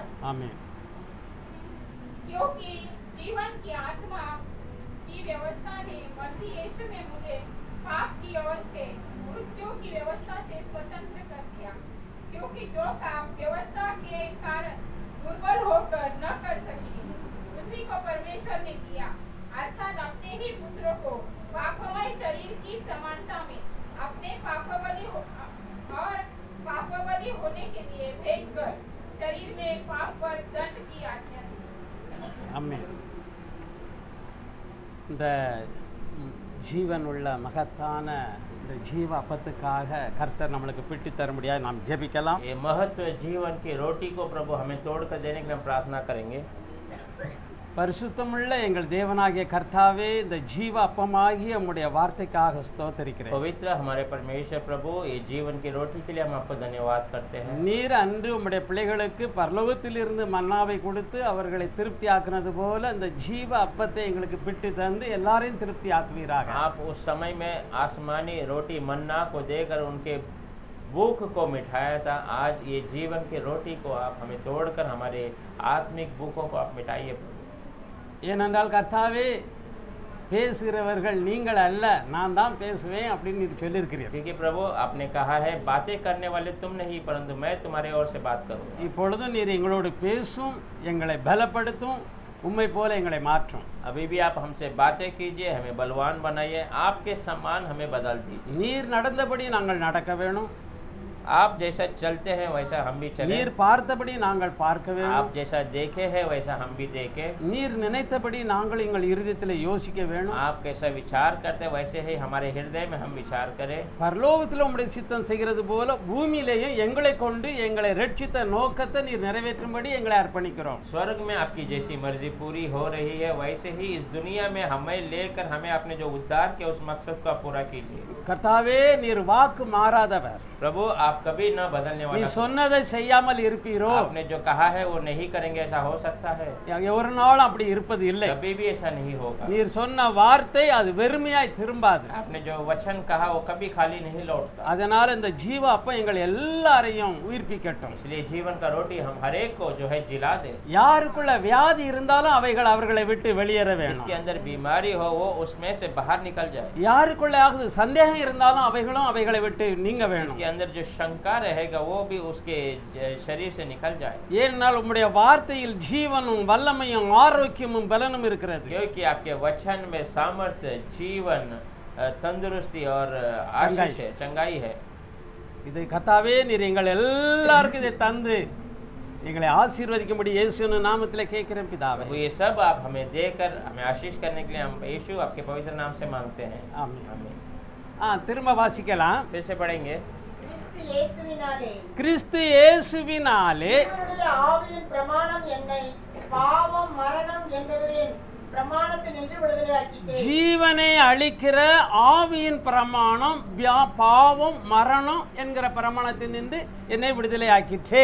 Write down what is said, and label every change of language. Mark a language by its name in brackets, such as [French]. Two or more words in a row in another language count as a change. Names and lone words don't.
[Tamil] ஆமென். [Hindi] क्योंकि जीवन की आत्मा की व्यवस्था ने मसीह यीशु में मुझे पाप की ओर से मृत्यु की व्यवस्था से स्वतंत्र कर दिया। क्योंकि जो काम व्यवस्था के कारण दुर्बल होकर न कर सकी, उसी को परमेश्वर ने किया, अर्थात अपने ही पुत्र को पापमय शरीर की समानता में अपने पापबलि होने के लिए भेजकर शरीर में पाप पर दंड की आज्ञा दी। [Tamil] ஆமென். இந்த ஜீவன் உள்ள மகத்தான இந்த ஜீவ அப்பத்துக்காக கர்த்தர் நம்மளுக்கு பிட்டு தர முடியாது. நாம் ஜெபிக்கலாம். [Hindi] ये महत्व जीवन की रोटी को प्रभु हमें तोड़कर देने के लिए हम प्रार्थना करेंगे। [Tamil] பரிசுத்தமுள்ள எங்கள் தேவனாகிய கர்த்தாவே, இந்த ஜீவ அப்பமாகிய உம்முடைய வார்த்தைக்காக ஸ்தோத்திரிக்கிறேன். [Hindi] पवित्र हमारे परमेश्वर प्रभु, ये जीवन की रोटी के लिए हम आपको धन्यवाद करते हैं। [Tamil] நீர் அன்று உம்முடைய பிள்ளைகளுக்கு பரலோகத்திலிருந்து மன்னாவை கொடுத்து அவர்களை திருப்தி ஆக்குனது போல இந்த ஜீவ அப்பத்தை எங்களுக்கு பிட்டு தந்து எல்லாரையும் திருப்தி ஆக்குவீராக. [Hindi] आप उस समय में आसमानी रोटी मन्ना को देकर उनके भूख को मिटाया था। आज ये जीवन की रोटी को आप हमें तोड़कर हमारे आत्मिक भूखों को आप मिटाइए। [Tamil] ஏனென்றால் கர்த்தாவே, பேசுகிறவர்கள் நீங்கள் அல்ல, நான் தான் பேசுவேன் அப்படின்னு நீர் சொல்லியிருக்கிறீர். [Hindi] क्योंकि प्रभु आपने कहा है, बातें करने वाले तुम नहीं परंतु मैं तुम्हारे ओर से बात करूँगा। [Tamil] இப்பொழுதும் நீர் எங்களோடு பேசும், எங்களை பலப்படுத்தும், உம்மை போல எங்களை மாற்றும். [Hindi] अभी भी आप हमसे बातें कीजिए, हमें बलवान बनाइए, आपके समान हमें बदल दीजिए। [Tamil] நீர் நடந்தபடி நாங்கள் நடக்க வேணும். [Hindi] आप जैसा चलते हैं वैसा हम भी चलें। [Tamil] நீர் பார்த்தபடி நாங்கள் பார்க்க வேண்டும். [Hindi] आप जैसा देखे हैं वैसा हम भी देखें। [Tamil] நீர் நினைத்தபடி நாங்கள் எங்கள் இருதயத்தில் யோசிக்க வேண்டும். [Hindi] आप कैसा विचार करते हैं वैसे ही हमारे हृदय में हम विचार करें। [Tamil] பரலோகத்தில் உம்முடைய சித்தம் செய்கிறது போல பூமியிலேயும் எங்களை கொண்டு எங்களை ரட்சித்த நோக்கத்தை நீர் நிறைவேற்றும்படி எங்களை அர்ப்பணிக்கிறோம். [Hindi] स्वर्ग में आपकी जैसी मर्जी पूरी हो रही है वैसे ही इस दुनिया में हमें लेकर हमें अपने जो उद्धार के उस मकसद को आप पूरा कीजिए। [Tamil] கர்த்தாவே, நீர் வாக்கு மாறாதவர். [Hindi] प्रभु आप आप कभी न बदलने [Tamil] நீ [Hindi] वाला खुदा। [Tamil] சொன்னதை செய்யாமல் இருப்பீரோ? [Hindi] आपने जो कहा है वो नहीं करेंगे, ऐसा हो सकता है? [Tamil] ஒரு நாளும் அப்படி இருப்பது இல்லை. [Hindi] कभी भी ऐसा नहीं होगा। [Tamil] நீர் சொன்ன வார்த்தை அது வெறுமையாய் திரும்பாது. [Hindi] आपने जो वचन कहा वो कभी खाली नहीं लौटता। [Tamil] அதனால இந்த ஜீவ அப்பம் எங்கள் எல்லாரையும் உயிர்ப்பிக்கட்டும். [Hindi] इसलिए जीवन का रोटी हम हर एक को जो है जिला दे। [Tamil] யாருக்குள்ள வியாதி இருந்தாலும் அவைகள் அவர்களை விட்டு வெளியேற வேணும். [Hindi] इसके अंदर बीमारी हो वो उसमें से बाहर निकल जाए। [Tamil] யாருக்குள்ளாவது சந்தேகம் இருந்தாலும் அவைகளும் அவைகளை விட்டு நீங்க வேணும். [Hindi] इसके अंदर जो शंका रहेगा वो भी उसके शरीर से निकल जाए। [Tamil] ஏனென்றால் உம்முடைய வார்த்தையில் ஜீவனும் வல்லமையும் ஆரோக்கியமும் பலனும் இருக்கிறது. [Hindi] क्योंकि आपके वचन में सामर्थ्य, जीवन, तंदुरुस्ती और आशीष है, चंगाई है। [Tamil] இதை கர்த்தாவே நீர் எங்கள் எல்லாருக்கும் இதை தந்து எங்களை ஆசீர்வதிக்கும்படி இயேசுவின் நாமத்திலே கேட்கிறேன் பிதாவே. [Hindi] वो ये सब आप हमें देकर हमें आशीष करने के लिए हम यीशु आपके पवित्र नाम से मांगते हैं। [Tamil] ஆமென். [Hindi] आमीन। [Tamil] திரும்ப வாசிக்கலாம். [Hindi] फिर से पढ़ेंगे। [Tamil] கிறிஸ்து இயேசுவினாலே கிறிஸ்து இயேசுவினாலே தேவனுடைய ஆவியின் பிரமாணம் என்னை பாவம் மரணம் என்பவர்களின் பிரமாணத்தினின்று விடுதலையாக்கிட்டு ஜீவனை அளிக்கிற ஆவியின் பிரமாணம் பாவம் மரணம் என்கிற பிரமாணத்தினின்று என்னை விடுதலை ஆக்கிற்றே.